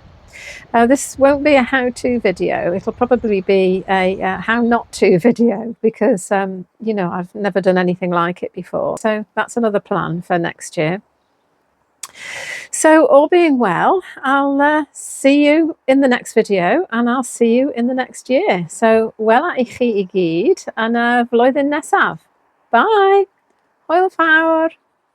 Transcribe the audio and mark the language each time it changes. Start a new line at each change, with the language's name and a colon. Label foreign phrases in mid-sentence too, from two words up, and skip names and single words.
English: This won't be a how-to video, it'll probably be a how not to video because you know, I've never done anything like it before. So that's another plan for next year. So all being well, I'll see you in the next video, and I'll see you in the next year.
Welsh: So wela I chi I gyd yn y flwyddyn nesaf. Bye! Hwyl fawr!